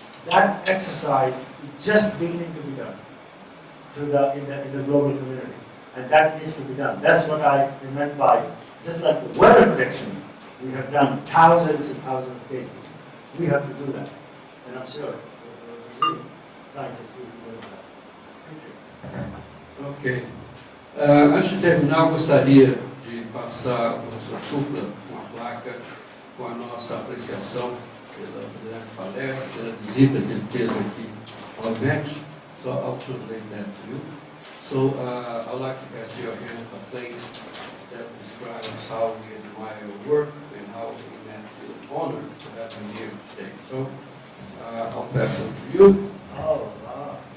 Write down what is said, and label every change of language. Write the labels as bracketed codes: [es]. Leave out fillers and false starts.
[en] That exercise is just beginning to be done in the global community. And that needs to be done. That's what I meant by, just like the weather prediction, we have done thousands and thousands of cases. We have to do that. And I'm sure the Brazilian scientists will be doing that. Thank you. Ok. [pt] Antes de terminar, eu gostaria de passar ao professor Shukla uma placa com a nossa apreciação pela palestra, pela visita que ele fez aqui ao Inmet. [en] So I'll translate that to you. So I'd like to pass you a hand of thanks that describes how we admire your work and how Inmet feel honored to have you here today. So I'll pass it to you. Oh, wow.